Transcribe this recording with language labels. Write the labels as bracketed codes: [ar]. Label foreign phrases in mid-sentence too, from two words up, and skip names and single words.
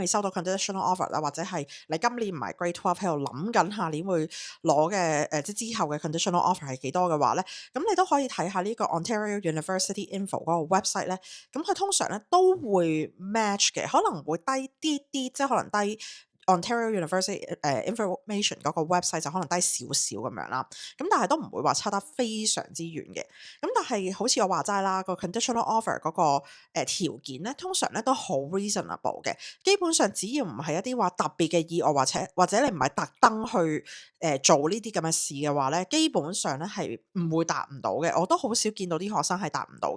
[yue] 收到 [en] conditional offer [yue] 啦，或者係你今年唔係 grade 12喺度諗緊下年會攞嘅即係之後嘅 [en] conditional offer [yue] 係幾多嘅話咧，咁你都可以睇下呢個 Ontario University Info 嗰個 website 咧，咁佢通常咧都會 match 嘅，可能會低啲啲，即係可能低。Ontario University information 嗰個 website 就可能低少少咁樣啦，咁但係都唔會話差得非常之遠嘅。咁但係好似我話齋啦，個 [en] conditional offer [yue] 嗰個條件咧，通常咧都好 reasonable 嘅。基本上只要唔係一啲話特別嘅意外，或者你唔係特登去做呢啲咁嘅事嘅話咧，基本上咧係唔會達唔到嘅。我都好少見到啲學生係達唔到嘅。